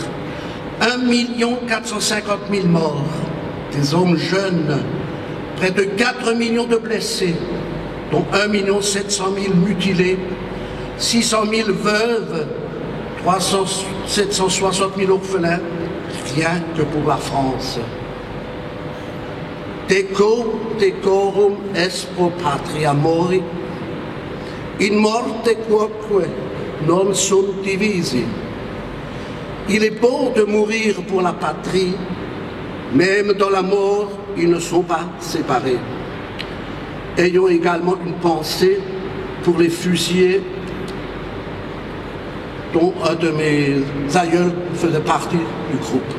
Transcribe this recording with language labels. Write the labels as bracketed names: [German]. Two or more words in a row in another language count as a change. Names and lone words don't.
[French] 1 450 000 morts, des hommes jeunes, près de 4 millions de blessés, dont 1 700 000 mutilés, 600 000 veuves, 760 000 orphelins, rien que pour la France. [Latin] Deco decorum est pro patria mori, in morte quoque non sunt divisi. [French] Il est beau de mourir pour la patrie, même dans la mort, ils ne sont pas séparés. Ayons également une pensée pour les fusillés, dont un de mes aïeuls faisait partie du groupe.